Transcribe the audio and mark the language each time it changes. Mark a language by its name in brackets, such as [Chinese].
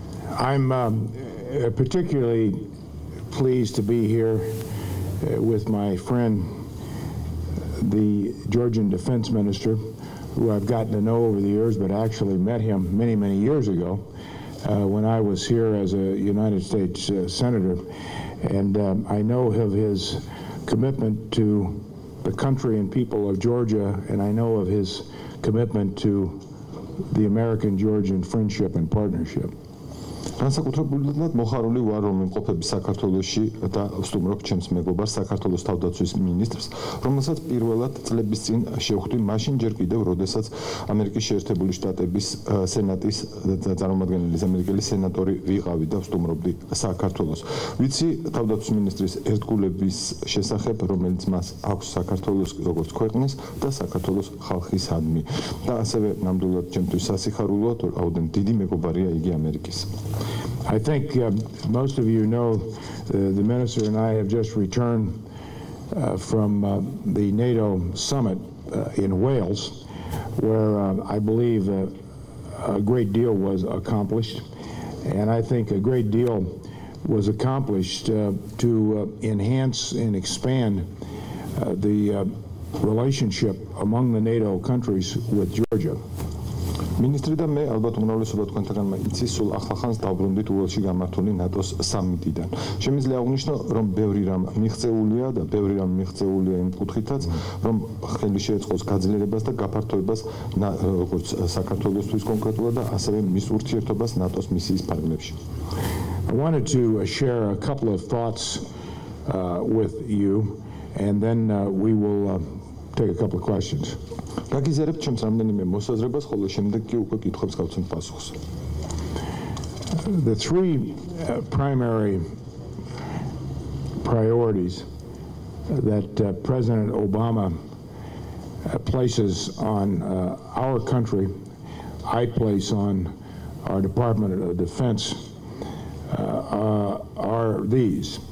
[English] I'm particularly pleased to be here with my friend, the Georgian Defense Minister, who I've gotten to know over the years, but actually met him many, many years ago when I was here as a United States Senator. And I know of his commitment to the country and people of Georgia, and I know of his commitment to the American-Georgian friendship and partnership. [Georgian] განსაკუთრებულად მოხარული ვარ, რომ იმყოფები საქართველოში და ვსტუმრობ ჩემს მეგობარს, საქართველოს თავდაცვის მინისტრს, რომელსაც პირველად წლების წინ შევხვდი მაშინ ჯერ კიდევ, როდესაც ამერიკის შეერთებული შტატების სენატის წარმომადგენელი ამერიკელი სენატორი ვიყავი და ვსტუმრობდი საქართველოს. ვიცი თავდაცვის მინისტრის ერთგულების შესახებ, რომელიც მას აქვს საქართველოს როგორც ქვეყნის და საქართველოს ხალხისადმი. და ასევე ნამდვილად ჩემთვის სასიხარულოა, რომ რაოდენობით დიდი მეგობარია იგი ამერიკის. [English] I think most of you know the minister and I have just returned from the NATO summit in Wales, where I believe a great deal was accomplished, and I think a great deal was accomplished to enhance and expand the relationship among the NATO countries with Georgia. [Georgian] მინისტრი და მე ალბათ უმრავლესობა თქვენთაგანმა იცის, სულ ახლახანს დავბრუნდით უელსში გამართული ნატოს სამიტიდან. შემიძლია აღვნიშნო, რომ ბევრი რამ მიღწეულია და ბევრი რამ მიღწეულია იმ კუთხითაც, რომ ხელი შეეწყოს გაძლიერებას და გაფართოებას როგორც საქართველოსთვის კონკრეტულად და ასევე მის ურთიერთობას ნატოს მისიის ფარგლებში. [English] I wanted to share a couple of thoughts with you, and then we will take a couple of questions. [Georgian] გაგიზიარებთ ჩემს რამდენიმე მოსაზრებას, ხოლო შემდეგ კი უკვე კითხვებს გავცემთ პასუხს. [English] The three primary priorities that President Obama places on our country, I place on our Department of Defense, are these.